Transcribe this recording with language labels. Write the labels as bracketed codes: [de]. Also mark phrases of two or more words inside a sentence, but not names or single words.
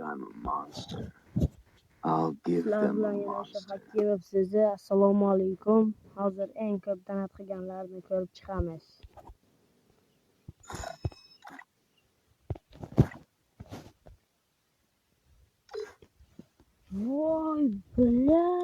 [en] I'm a monster. I'll give [uz] Sizlar [en] them a [uz] bilan yana o'sha [en] monster. [uz] Hakimov sizni. Assalomu alaykum. Hozir eng ko'p donat qilganlarni ko'rib chiqamiz. Voy bla.